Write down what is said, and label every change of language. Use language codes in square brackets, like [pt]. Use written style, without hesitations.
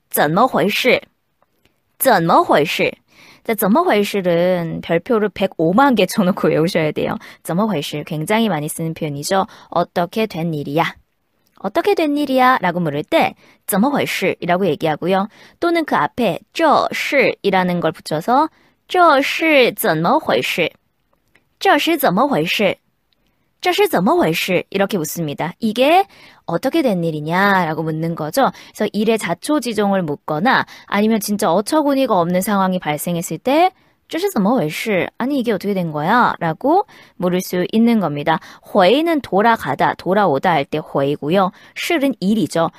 [zh] 怎么回事怎么回事 怎么回事 [ko] 는 별표를 105만 개 쳐놓고 외우셔야 돼요. [zh] 怎么回事 [ko] 굉장히 많이 쓰는 표현이죠. 어떻게 된 일이야? 어떻게 된 일이야? 라고 물을 때 [zh] 怎么回事 [ko] 이라고 얘기하고요. 또는 그 앞에 [zh] 这是 [ko] 이라는 걸 붙여서 [zh] 这是怎么回事这是怎么回事这是怎么回事 [ko] 이렇게 묻습니다. 이게 어떻게 된 일이냐 라고 묻는 거죠. 그래서 일의 자초지종을 묻거나 아니면 진짜 어처구니가 없는 상황이 발생했을 때 [zh] 这是怎么回事 [ko] 아니 이게 어떻게 된 거야? 라고 물을 수 있는 겁니다. 回는 돌아가다, 돌아오다 할 때 回고요. 是는 일이죠.